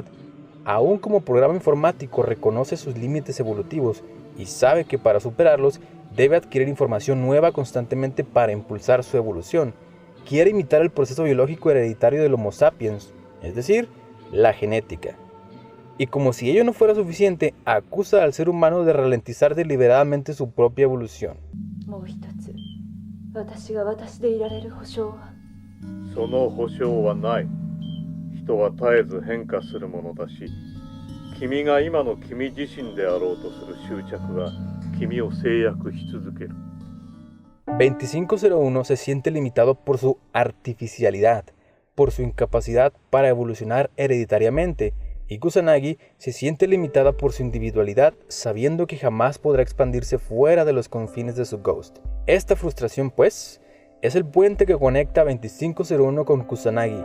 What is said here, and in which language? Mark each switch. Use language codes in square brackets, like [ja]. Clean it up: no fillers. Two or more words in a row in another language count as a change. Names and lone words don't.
[es] Aún como programa informático reconoce sus límites evolutivos y sabe que para superarlos debe adquirir información nueva constantemente para impulsar su evolución. Quiere imitar el proceso biológico hereditario del Homo sapiens, es decir, la genética. Y como si ello no fuera suficiente, acusa al ser humano de ralentizar deliberadamente su propia evolución. [ja] その保証はない。人は絶えず変化するものだし、君が今の君自身であろうとする執着が君を制約し続ける。 [es] 2501 se siente limitado por su artificialidad, por su incapacidad para evolucionar hereditariamente, y Kusanagi se siente limitada por su individualidad, sabiendo que jamás podrá expandirse fuera de los confines de su ghost. Esta frustración, pues, es el puente que conecta a 2501 con Kusanagi.